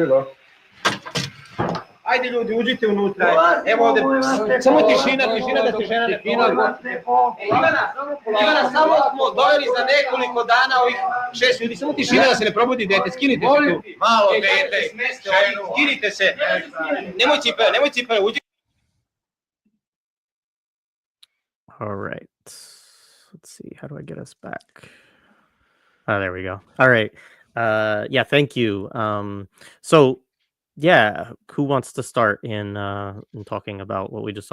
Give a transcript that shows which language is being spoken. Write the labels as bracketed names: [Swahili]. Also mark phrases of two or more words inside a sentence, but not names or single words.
[Serbian] Ajde ljudi, uđite unutra. Evo ovdje, samo tišina da se žena ne pina. Ivana, samo smo doveli za nekoliko dana ovih 6 ljudi, samo tišina da se ne probudi dete, skinite se tu. Malo dete, skinite se. Nemoj cipele, uđi. [English] All right. Let's see. How do I get us back? Oh, there we go. All right. Yeah, thank you. Yeah, who wants to start in talking about what we just saw?